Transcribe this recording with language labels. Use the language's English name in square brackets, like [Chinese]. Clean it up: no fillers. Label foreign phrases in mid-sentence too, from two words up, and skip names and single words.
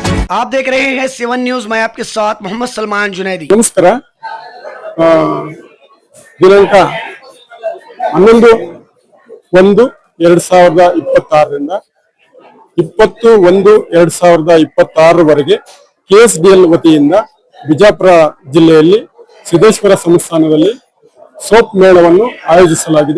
[Hindi] आप देख रहे हैं 7 न्यूज। मैं आपके साथ मोहम्मद सलमान जुनैदी। नमस्कार। [Kannada] ದಿನಾಂಕ 11/1/2026ರಿಂದ 20/1/2026 KSDL ವತಿಯಿಂದ ಬಿಜಾಪುರ ಜಿಲ್ಲೆಯಲ್ಲಿ ಸಿದ್ದೇಶ್ವರ ಸಂಸ್ಥಾನದಲ್ಲಿ ಸೋಪ್ ಮೇಳವನ್ನು ಆಯೋಜಿಸಲಾಗಿದೆ.